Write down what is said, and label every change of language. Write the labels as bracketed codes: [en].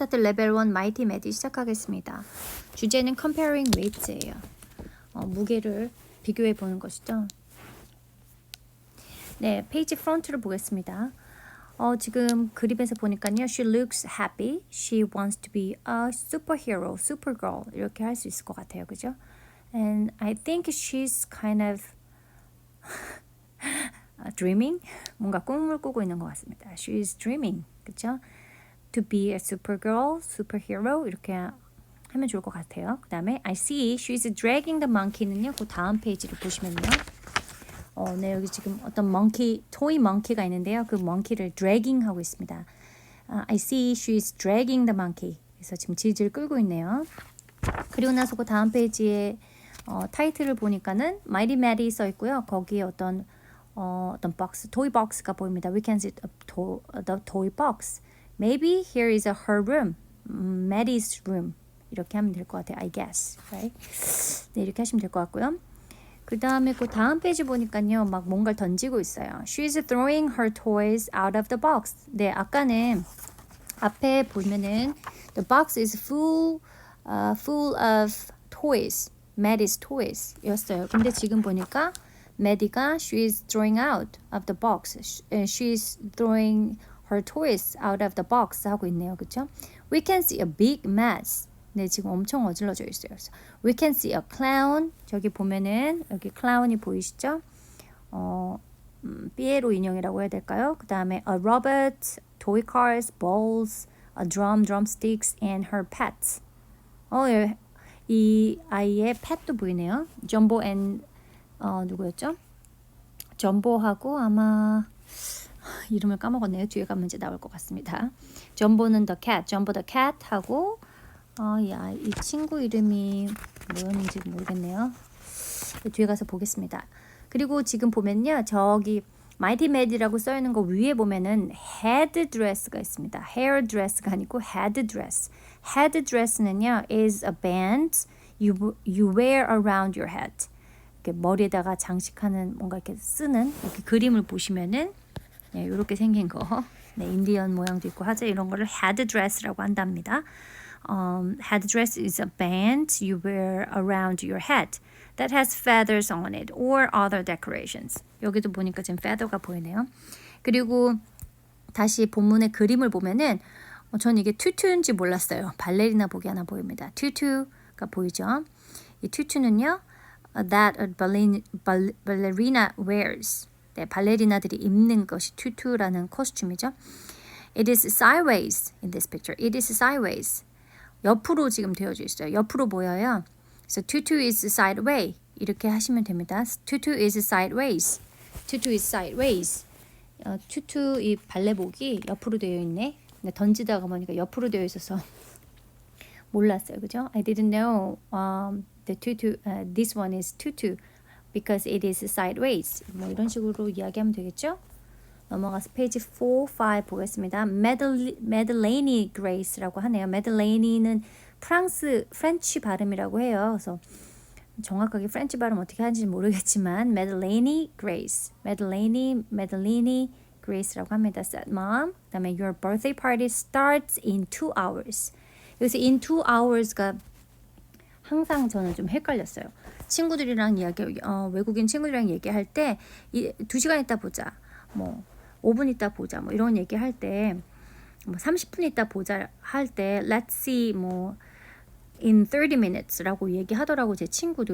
[ko] 스타트 레벨 1 마이티 매디 시작하겠습니다. 주제는 [en] comparing weights [ko] 예요. 무게를 비교해 보는 것이죠. 네, 페이지 프론트를 보겠습니다. 지금 그림에서 보니까요. [en] She looks happy. She wants to be a superhero, supergirl. [ko] 이렇게 할 수 있을 것 같아요. 그죠? [en] And I think she's kind of dreaming. [ko] 뭔가 꿈을 꾸고 있는 것 같습니다. [en] She's dreaming. [ko] 그죠? [en] To be a supergirl, superhero. [ko] 이렇게 하면 좋을 것 같아요. 그 다음에 [en] I see she's dragging the monkey는요. [ko] 그 다음 페이지를 보시면요. 네, 여기 지금 어떤 monkey, toy monkey가 있는데요. 그 monkey를 dragging 하고 있습니다. [en] I see she's dragging the monkey. [ko] 그래서 지금 질질 끌고 있네요. 그리고 나서 그 다음 페이지에 타이틀을 보니까는 Mighty Maddie 써 있고요. 거기에 어떤 박스, toy box가 보입니다. [en] We can see the toy box. Maybe here is her room. Maddie's room. [ko] 이렇게 하면 될 것 같아요. [en] I guess. Right? [ko] 네, 이렇게 하시면 될 것 같고요. 그 다음에 그 다음 페이지 보니까요. 막 뭔가를 던지고 있어요. [en] She's throwing her toys out of the box. [ko] 네, 아까는 앞에 보면은 [en] the box is full of toys. Maddie's toys [ko] 였어요. 근데 지금 보니까 Maddie가 [en] she's throwing out of the box. She's throwing her toys out of the box [ko] 하고 있네요. 그렇죠? [en] We can see a big mess. [ko] 네, 지금 엄청 어질러져 있어요. 그래서 [en] we can see a clown. [ko] 저기 보면은 여기 clown이 보이시죠? 피에로 인형이라고 해야 될까요? [en] 그 다음에 a robot, toy cars, balls, a drum, drumsticks, and her pets. [ko] 이 아이의 펫도 보이네요. 점보 앤 누구였죠? 점보하고 아마 이름을 까먹었네요. 뒤에 가면 이제 나올 것 같습니다. 점보는 the cat, 점보 the cat 하고 이 친구 이름이 뭐였는지 모르겠네요. 뒤에 가서 보겠습니다. 그리고 지금 보면요. 저기 Mighty Maddie라고 써있는 거 위에 보면은 head dress가 있습니다. hair dress가 아니고 head dress. head dress는요 [en] is a band you wear around your head. [ko] 이렇게 머리에다가 장식하는 뭔가 이렇게 쓰는 이렇게 그림을 보시면은 네, 이렇게 생긴 거. 네, 인디언 모양도 있고 하죠. 이런 거를 head dress라고 한답니다. [en] Head dress is a band you wear around your head that has feathers on it or other decorations. [ko] 여기도 보니까 지금 feather가 보이네요. 그리고 다시 본문의 그림을 보면은 전 이게 투투인지 몰랐어요. 발레리나 복이 하나 보입니다. 투투가 보이죠? 이 투투는요, [en] that a ballerina wears. [ko] 네, 발레리나들이 입는 것이 투투라는 코스튬이죠. [en] It is sideways in this picture. It is sideways. [ko] 옆으로 지금 되어져 있어요. 옆으로 보여요. 그래서 [en] tutu is sideways. [ko] 이렇게 하시면 됩니다. [en] tutu is sideways. tutu is sideways. [ko] tutu 이 발레복이 옆으로 되어 있네. 근데 던지다가 보니까 옆으로 되어 있어서 몰랐어요. 그죠? [en] I didn't know the tutu, this one is tutu because it is sideways. [ko] 뭐 이런 식으로 이야기하면 되겠죠? 넘어가서 페이지 4, 5 보겠습니다. Madeleine Grace라고 하네요. Madeleine는 프렌치 발음이라고 해요. 그래서 정확하게 프렌치 발음 어떻게 하는지 모르겠지만 Madeleine Grace, Madeleine Grace라고 합니다. [en] Said mom. [ko] 그다음에 [en] your birthday party starts in 2 hours. [ko] 여기서 in 2 hours가 항상 저는 좀 헷갈렸어요. 친구들이랑 외국인 친구들이랑 얘기할 때 2시간 있다 보자. 뭐 5분 있다 보자. 뭐 이런 얘기할 때 뭐 30분 있다 보자 할 때 [en] let's see [ko] 뭐 [en] in 30 minutes [ko] 라고 얘기하더라고 제 친구도.